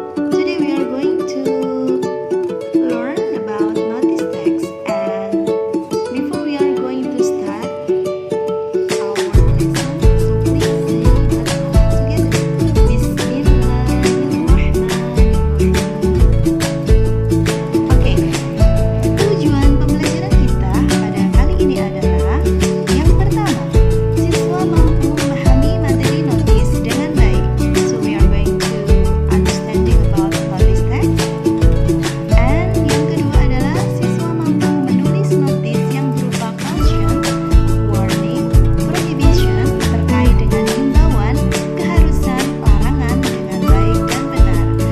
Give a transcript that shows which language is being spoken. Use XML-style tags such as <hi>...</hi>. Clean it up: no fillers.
<en>Today we are going to learn about notice text, and before we are going to start our lesson, so please say Bismillah together.</en> <ar>Bismillahirrahmanirrahim.</ar> <id>Oke, tujuan pembelajaran kita pada kali ini adalah yang pertama, siswa mampu memahami materi notis dengan baik.</id> <en>So we are going to understanding about notice text.</en> <id>And yang kedua adalah siswa mampu menulis notis yang berupa caution, warning, prohibition terkait dengan himbauan, keharusan, larangan dengan baik dan benar.</id>